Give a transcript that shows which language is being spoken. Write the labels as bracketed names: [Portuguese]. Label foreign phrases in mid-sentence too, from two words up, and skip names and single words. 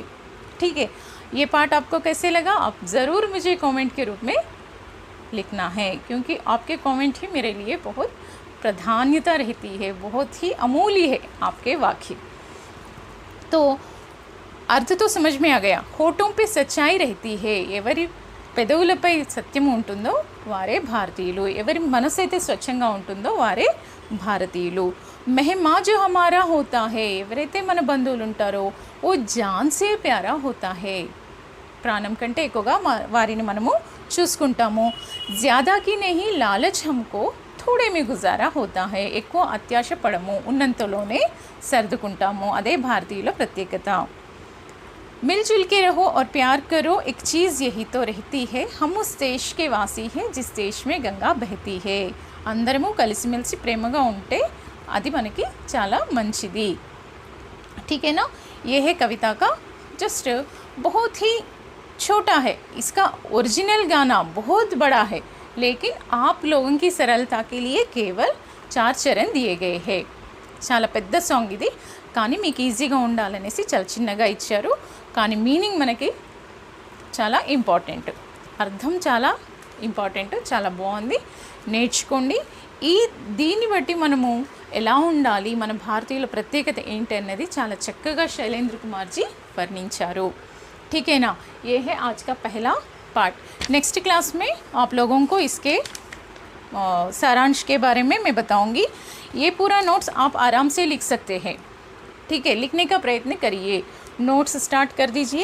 [Hindi] ठीक है, ये पार्ट आपको कैसे लगा आप ज़रूर मुझे कमेंट के रूप में लिखना है, क्योंकि आपके कमेंट ही मेरे लिए बहुत प्राधान्यता रहती है, बहुत ही अमूल्य है आपके वाक्य। तो अर्थ तो समझ में आ गया। होठों पे सच्चाई रहती है, [Telugu] ఎవరి పెదవులపై సత్యం ఉంటుందో వారే భారతీయులు, ఎవరి మనసు అయితే స్వచ్ఛంగా ఉంటుందో వారే భారతీయులు। [Hindi] మెహమా जो हमारा होता है, [Telugu] ఎవరైతే మన బంధువులు ఉంటారో [Hindi] वो जान से प्यारा होता है, [Telugu] ప్రాణం కంటే ఎక్కువగా వారిని మనము చూసుకుంటాము। [Hindi] ज़्यादा की नहीं लालच हमको थोड़े में गुजारा होता है, [Telugu] ఎక్కువ అత్యాశ పడము, ఉన్నంతలోనే సర్దుకుంటాము, అదే భారతీయుల ప్రత్యేకత। [Hindi] मिलजुल के रहो और प्यार करो, एक चीज़ यही तो रहती है, हम उस देश के वासी हैं जिस देश में गंगा बहती है। [Telugu] అందరము కలిసిమెలిసి ప్రేమగా ఉంటే అది మనకి చాలా మంచిది। [Hindi] ठीक है ना। ये है कविता का जस्ट बहुत ही छोटा है, इसका ओरिजिनल गाना बहुत बड़ा है, लेकिन आप लोगों की सरलता के लिए केवल 4 చరణ్ दिए गए हैं। [Telugu] చాలా పెద్ద సాంగ్ ఇది, కానీ మీకు ఈజీగా ఉండాలనేసి చాలా చిన్నగా ఇచ్చారు, కానీ మీనింగ్ మనకి చాలా ఇంపార్టెంట్, అర్థం చాలా ఇంపార్టెంట్, చాలా బాగుంది, నేర్చుకోండి। దీన్ని బట్టి మనము ఎలా ఉండాలి, మన భారతీయుల ప్రత్యేకత ఏంటి అన్నది చాలా చక్కగా శైలేంద్ర కుమార్ जी వర్ణించారు। [Hindi] ठीक है ना। ये है आज का पहला पार्ट। नेक्स्ट क्लास में आप लोगों को इसके सारांश के बारे में मैं बताऊंगी। ये पूरा नोट्स आप आराम से लिख सकते हैं। ठीक है, लिखने का प्रयत्न करिए, नोट्स स्टार्ट कर दीजिए।